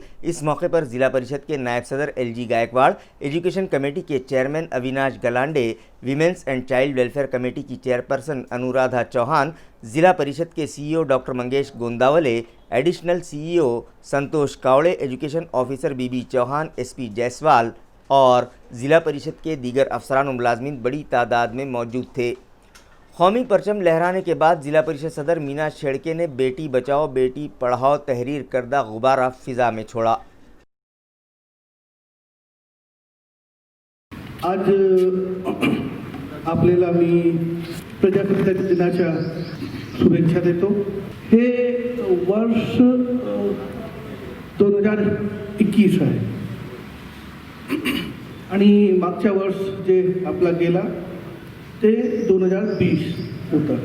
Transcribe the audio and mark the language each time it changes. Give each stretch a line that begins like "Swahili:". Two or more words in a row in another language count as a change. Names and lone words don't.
Urdu: اس موقع پر ضلع پریشد کے نائب صدر LG گائیکواڑ، ایجوکیشن کمیٹی کے چیئرمین اویناش گلانڈے، ویمنس اینڈ چائلڈ ویلفیئر کمیٹی کی چیئرپرسن انورادھا چوہان، ضلع پریشد کے CEO ڈاکٹر منگیش گونداولے، ایڈیشنل CEO سنتوش کاوڑے، ایجوکیشن آفیسر BB چوہان، SP جیسوال اور ضلع پریشد کے دیگر افسران و ملازمین بڑی تعداد میں موجود تھے۔ قومی پرچم لہرانے کے بعد ضلع پریشد صدر مینا شیڑکے نے بیٹی بچاؤ بیٹی پڑھاؤ تحریر کردہ غبارہ فضا میں چھوڑا۔
Marathi: आज आपल्याला मी प्रजासत्ताक दिनाच्या शुभेच्छा देतो। हे वर्ष 2021 आहे आणि मागच्या वर्ष जे आपला गेला ते 2020 होतं।